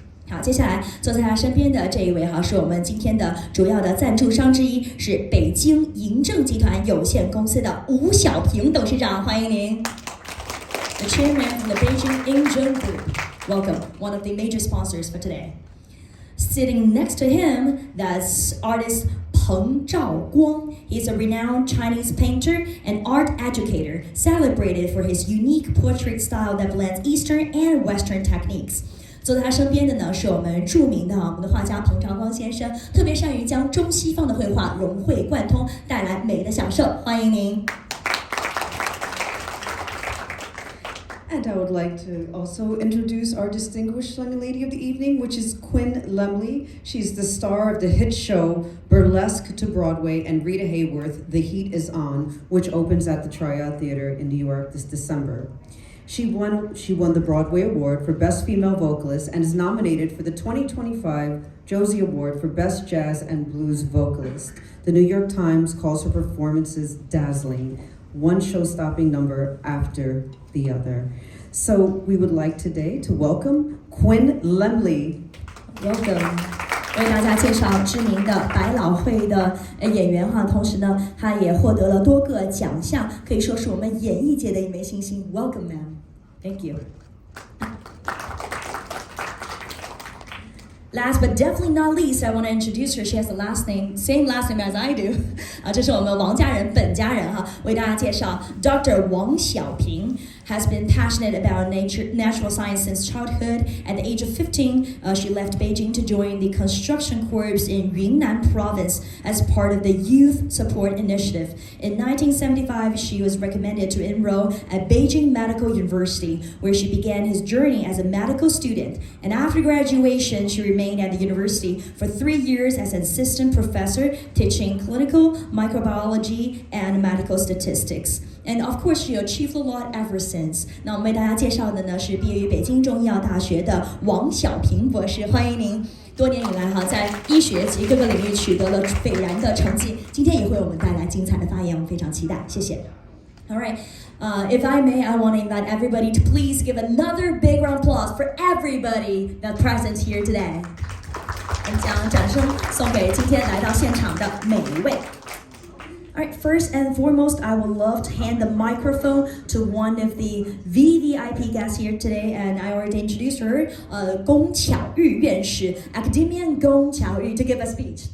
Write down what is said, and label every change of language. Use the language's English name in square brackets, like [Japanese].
[Chinese] 好，接下来坐在他身边的这一位是我们今天的主要的赞助商之一，是北京银正集团有限公司的吴小平董事长，欢迎您。 [English] The chairman of the Beijing Yingzheng Group. Welcome, one of the major sponsors for today. Sitting next to him, that's artist Peng Zhaoguang. He's a renowned Chinese painter and art educator, celebrated for his unique portrait style that blends Eastern and Western techniques. [Chinese] 坐在他身边的呢，是我们著名的我们的画家彭兆光先生，特别善于将中西方的绘画融会贯通，带来美的享受。欢迎您。 [English] And I would like to also introduce our distinguished young lady of the evening, which is Quinn Lemley. She's the star of the hit show Burlesque to Broadway and Rita Hayworth, The Heat is On, which opens at the Triad Theater in New York this December. She won the Broadway Award for Best Female Vocalist and is nominated for the 2025 Josie Award for Best Jazz and Blues Vocalist. The New York Times calls her performances dazzling, one show-stopping number after the other. So we would like today to welcome Quinn Lemley. Welcome. [Chinese] 为大家介绍知名的百老汇的演员同时呢，他也获得了多个奖项，可以说是我们演艺界的一枚新星。 [English] Welcome, ma'am. Thank you. Last but definitely not least, I want to introduce her. She has the last name, same last name as I do. [Chinese] 这是我们王家人本家人为大家介绍 Dr. [English] 王小平 has been passionate about natural science since childhood. At the age of 15, she left Beijing to join the construction corps in Yunnan province as part of the Youth Support Initiative. In 1975, she was recommended to enroll at Beijing Medical University, where she began his journey as a medical student. And after graduation, she remained at the university for 3 years as an assistant professor, teaching clinical microbiology and medical statistics. And of course, she achieved a lot ever since. [Chinese] 那我们为大家介绍的呢是毕业于北京中医药大学的王小平博士，欢迎您。多年以来在医学及各个领域取得了斐然的成绩，今天也为我们带来精彩的发言，我们非常期待，谢谢。 [English] All right, if I may, I want to invite everybody to please give another big round of applause for everybody that's present here today. [Chinese] 我们将掌声送给今天来到现场的每一位。 [English] Alright, first and foremost, I would love to hand the microphone to one of the VVIP guests here today, and I already introduced her, 龚巧玉院士, Academian 龚巧玉, to give a speech.